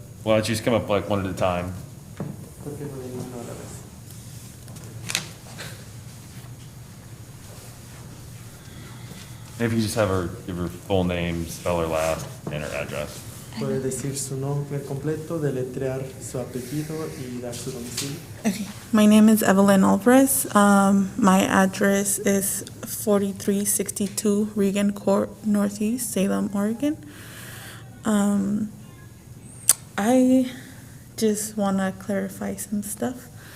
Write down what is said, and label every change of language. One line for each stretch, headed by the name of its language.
English: Why don't you just come up like one at a time?
Spanish: ¿Por qué no viene uno a la vez?
English: Maybe you just have her give her full name, spell her last, and her address.
Spanish: Puede decir su nombre completo, deletrear su apellido y dar su domicilio.
English: Okay. My name is Evelyn Alvarez. My address is 4362 Regan Court Northeast, Salem, Oregon. I just want to clarify some stuff.